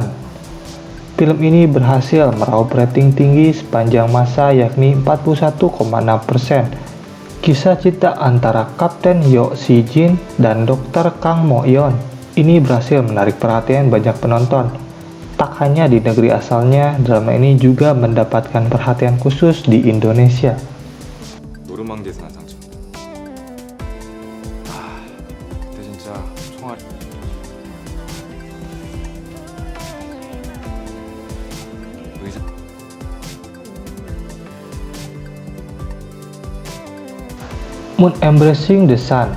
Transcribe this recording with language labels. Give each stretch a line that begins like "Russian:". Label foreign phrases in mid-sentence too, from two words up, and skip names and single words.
Indonesian: Film ini berhasil meraup rating tinggi sepanjang masa yakni 41,6%. Kisah cinta antara Kapten Yo Si Jin dan Dr. Kang Mo Yeon ini berhasil menarik perhatian banyak penonton. Tak hanya di negeri asalnya, drama ini juga mendapatkan perhatian khusus di Indonesia.
Korean: 노르망디에서 난 상처. 그때 진짜 총알. 의사.
Indonesian: Moon Embracing the Sun.